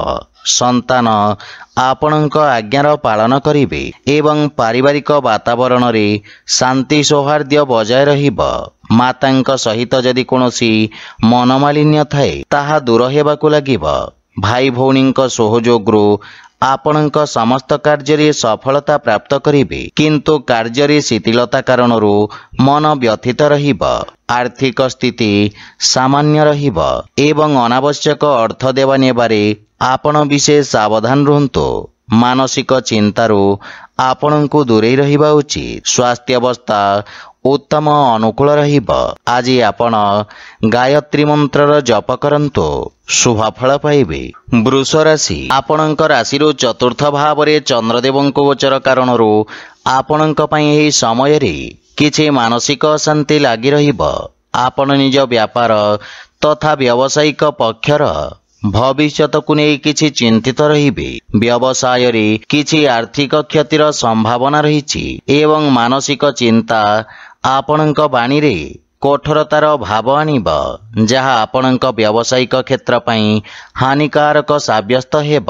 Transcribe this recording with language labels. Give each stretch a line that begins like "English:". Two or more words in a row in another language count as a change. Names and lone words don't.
Odia: ସନ୍ତାନ ଆପଣଙ୍କ ଆଜ୍ଞାର ପାଳନ କରିବେ ଏବଂ ପାରିବାରିକ ବାତାବରଣ ରେ ଶାନ୍ତି ସୌହାର୍ଦ୍ୟ ବଜାୟ ରହିବ। ମାତାଙ୍କ ସହିତ ଯଦି କୌଣସି ମନମାଳିନ୍ୟ ଥାଏ ତାହା ଦୂର ହେବାକୁ ଲାଗିବ। ଭାଇ ଭଉଣୀଙ୍କ ସହଯୋଗରୁ ଆପଣଙ୍କ ସମସ୍ତ କାର୍ଯ୍ୟ ସଫଳତା ପ୍ରାପ୍ତ କରିବେ କିନ୍ତୁ କାର୍ଯ୍ୟ ଶିଥିଳତା କାରଣରୁ ମନ ବ୍ୟଥିତ ରହିବ। ଆର୍ଥିକ ସ୍ଥିତି ସାମାନ୍ୟ ରହିବ ଏବଂ ଅନାବଶ୍ୟକ ଅର୍ଥ ଦେବା ନେବାରେ ଆପଣ ବିଶେଷ ସାବଧାନ ରହନ୍ତୁ। ମାନସିକ ଚିନ୍ତାରୁ ଆପଣଙ୍କୁ ଦୂରେ ରହିବା ଉଚିତ। ସ୍ୱାସ୍ଥ୍ୟ ଅବସ୍ଥା ଉତ୍ତମ ଅନୁକୂଳ ରହିବ। ଆଜି ଆପଣ ଗାୟତ୍ରୀ ମନ୍ତ୍ରର ଜପ କରନ୍ତୁ ଶୁଭ ଫଳ ପାଇବେ। ବୃଷ ରାଶି ଆପଣଙ୍କ ରାଶି ଚତୁର୍ଥ ଭାବ ରେ ଚନ୍ଦ୍ରଦେବ ଗୋଚର କାରଣରୁ ଆପଣଙ୍କ ପାଇଁ ଏହି ସମୟ ରେ କିଛି ମାନସିକ ଅଶାନ୍ତି ଲାଗି ରହିବ। ଆପଣ ନିଜ ବ୍ୟାପାର ତଥା ବ୍ୟାବସାୟିକ ପକ୍ଷର ଭବିଷ୍ୟତ କୁ ନେଇ କିଛି ଚିନ୍ତିତ ରହିବେ। ବ୍ୟବସାୟ ରେ କିଛି ଆର୍ଥିକ କ୍ଷତିର ସମ୍ଭାବନା ରହିଛି ଏବଂ ମାନସିକ ଚିନ୍ତା ଆପଣଙ୍କ ବାଣୀ ରେ କଠୋରତାର ଭାବ ଆଣିବ ଯାହା ଆପଣଙ୍କ ବ୍ୟାବସାୟିକ କ୍ଷେତ୍ର ପାଇଁ ହାନିକାରକ ସାବ୍ୟସ୍ତ ହେବ।